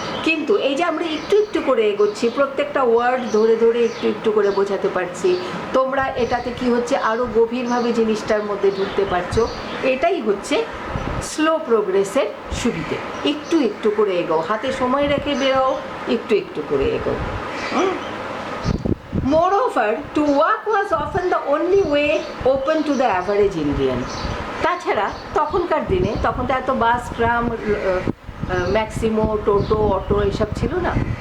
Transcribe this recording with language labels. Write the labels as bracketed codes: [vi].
[bn] কিন্তু এই যে আমরা একটু একটু করে এগোচ্ছি, প্রত্যেকটা ওয়ার্ড ধরে ধরে একটু একটু করে বোঝাতে পারছি, তোমরা এটাতে কি হচ্ছে আরও গভীরভাবে জিনিসটার মধ্যে ঢুকতে পারছো, এটাই হচ্ছে স্লো প্রোগ্রেসের সুবিধে। একটু একটু করে এগোও, হাতে সময় রেখে বেরোও, একটু একটু করে এগোও। [en] Moreover, to walk was often the only way open to the average Indian. [bn] তাছাড়া তখনকার দিনে, তখন তো এত বাস, ট্রাম, ম্যাক্সিমো, টোটো, অটো এসব ছিল না।